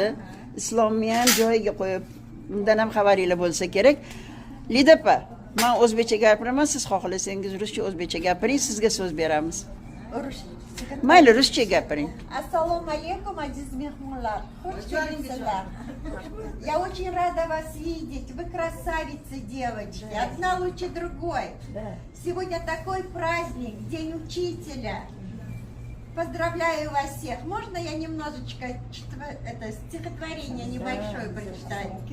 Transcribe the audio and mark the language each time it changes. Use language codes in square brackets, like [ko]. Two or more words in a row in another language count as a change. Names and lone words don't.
[uz] Islomni ham joyiga qo'yib, undan ham xabaringiz bo'lsa kerak. Lida opa, men o'zbekcha gapiraman, siz xohlasangiz ruscha o'zbekcha gapiring, sizga so'z beramiz. Mayli, ruscha gapiring. Assalomu alaykum, aziz mehmonlar. Xush kelibsizlar. [ru] Я очень рада вас видеть. Вы красавицы, девочки. Одна лучше другой. Сегодня такой праздник, День учителя. Поздравляю вас всех. Можно я немножечко это стихотворение небольшое прочитаю?